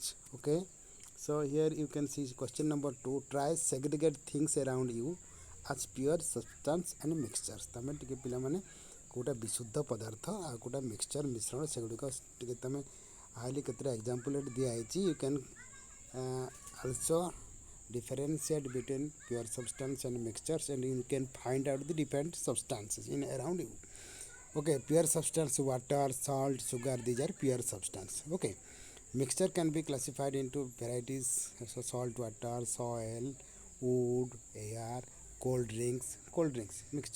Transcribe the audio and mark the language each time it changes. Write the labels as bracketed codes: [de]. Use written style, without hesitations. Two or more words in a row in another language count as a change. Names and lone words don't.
[en] okay, so here you can see question number 2, try segregate things around you as pure substance and mixtures. [or] ତୁମେ ଟିକେ ପିଲାମାନେ କେଉଁଟା ବିଶୁଦ୍ଧ ପଦାର୍ଥ ଆଉ କେଉଁଟା ମିକ୍ସଚର ମିଶ୍ରଣ, ସେଗୁଡ଼ିକ ଟିକେ ତୁମେ ହାଇଲି କେତେଟା ଏକ୍ଜାମ୍ପଲ୍ ଏଠି ଦିଆହେଇଛି. [en] you can also differentiate between pure substance and mixtures, and you can find out the different substances in around you. Okay, pure substance, water, salt, sugar, these are pure substance. Okay, mixture can be classified into varieties, so salt water, soil, wood, air, cold drinks mixture.